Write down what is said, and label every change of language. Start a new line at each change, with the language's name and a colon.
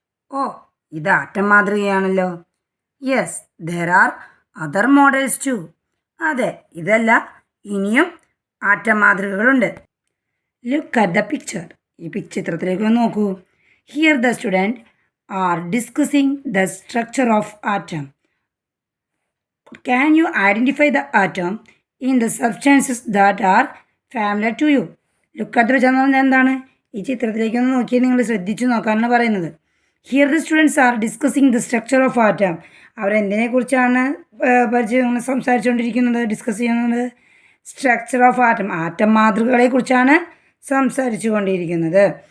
Malayalam: ഓ, ഇത് atom മാതൃകയാണല്ലോ.
English: Yes, there are other models too.
Malayalam: അതെ, ഇതല്ല, ഇനിയും atom മാതൃകകളുണ്ട്.
English: Look at the picture.
Malayalam: ഈ ചിത്രത്തിലേക്ക് നോക്കൂ.
English: Here the student are discussing the structure of atom. Can you identify the atom in the substances that are familiar to you?
Malayalam: Look at വെച്ചാൽ എന്താണ്? ഈ ചിത്രത്തിലേക്കൊന്ന് നോക്കി നിങ്ങൾ ശ്രദ്ധിച്ചു നോക്കാനാണ് പറയുന്നത്.
English: Here the students are discussing the structure of atom.
Malayalam: അവരെന്തിനെക്കുറിച്ചാണ് സംസാരിച്ചുകൊണ്ടിരിക്കുന്നത്, discuss ചെയ്യുന്നത്? Structure of atom, atom മാതൃകകളെക്കുറിച്ചാണ് സംസാരിച്ചു കൊണ്ടിരിക്കുന്നത്.